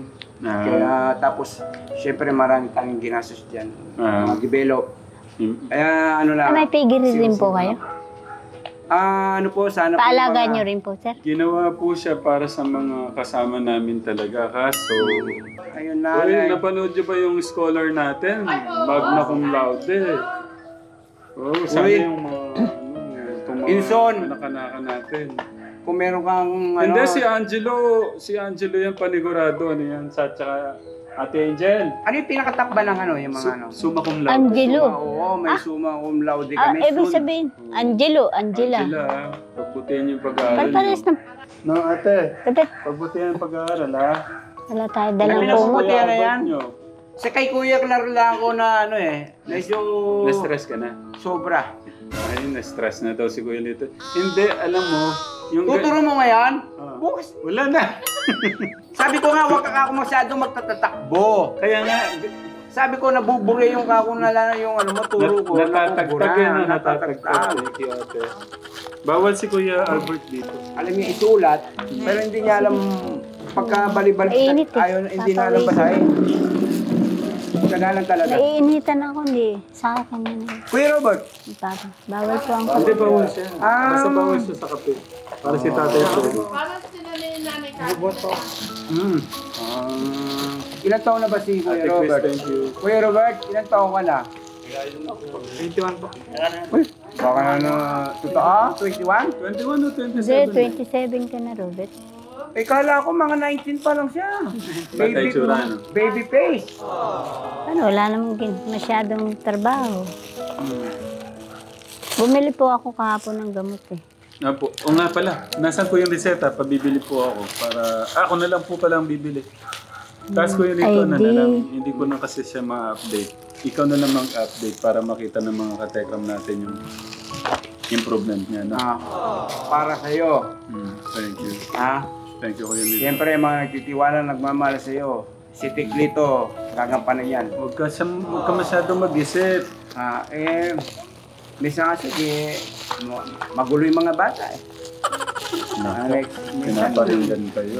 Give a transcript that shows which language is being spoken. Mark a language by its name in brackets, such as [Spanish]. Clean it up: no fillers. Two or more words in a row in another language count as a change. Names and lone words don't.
[Filipino] Kaya tapos, syempre marami tayong ginastos dyan. Mga develop. Kaya ano lang. May pigil din po kayo? Ano po, sana po. Paalagaan nyo rin po, sir? Ginawa po siya para sa mga kasama namin talaga. Kaso, Ayun na. uy, napanood niyo ba yung scholar natin? [Latin] Magna cum laude. [Filipino] Oh, sana Uy. yung mga, itong mga Inson. anak-anaka natin. Kung meron kang Hindi, si Angelo yan panigurado. Ano yan? Sa tsaka Ate Angel. Ano yung pinakatakba ng ano, yung mga ano? [Latin] Summa cum laude. [Filipino] Angelo. Oo, may [Latin] summa cum laude [Filipino] kami. Ibig sabihin, Angelo, Angela. Angela, pagbutihan yung pag-aaral Pagpares niyo. na. No, ate. Ate, Pagbutihan yung pag-aaral, ha? wala tayo dalang Ano kumot. pinasubuti na yan? Nyo. Sa kay Kuya klaro lang ako na ano medyo Na-stress ka na? sobra. Ay, na-stress na daw si Kuya Lito. Hindi, alam mo, yung... Tuturo mo ngayon? Ah. Bukas. Wala na. Sabi ko nga, huwag ka ako masyadong magtatatakbo. Kaya nga, Sabi ko, nabubure yung kako na lang yung ano mo, turo ko. natatagtag yan, nabubura, natatagtag. [English] Thank you, [Filipino] ate. Bawal si Kuya Albert dito. Alam niya isulat, pero hindi niya alam pagka bali-bali. Mainit eh. Ayaw, hindi na alam basahin. Tagalan talaga. Naiinitan ako, hindi. Sa akin yun. Kuya Robert, Papa, bawal po ang Hindi, bawal siya. Ah. Basta bawal siya sa kape. Para si tatay po. Parang sila na yung nanay ka. ilan taon na ba si Kuya Ate Chris, Robert? [English] thank you. [Filipino] Kuya Robert, ilan taon ka na? 21 po. Uy, baka na totoo? 21? 21 o 27? Hindi, 27 ka na, Robert. Eh, kala ko mga 19 pa lang siya. Batay tsura, no? [English] Baby face. [Filipino] Ano, wala namang masyadong trabaho. Bumili po ako kahapon ng gamot eh. Opo. O nga pala, nasan po yung reseta? Pabibili po ako para... ako na lang po pala ang bibili. Tapos ko yun ito na lang, hindi ko na kasi siya ma-update. Ikaw na lang mag-update para makita ng mga katekram natin yung improvement niya. No? Para sa'yo. [English] Thank you. Thank you, [Filipino] Kuya Lito. Siyempre, mga nagtitiwala, nagmamahal sa'yo. Si Tiklito, gagampanan yan. Huwag ka masyadong mag-isip. Minsan kasi, magulo yung mga bata eh. Pinaparinggan kayo.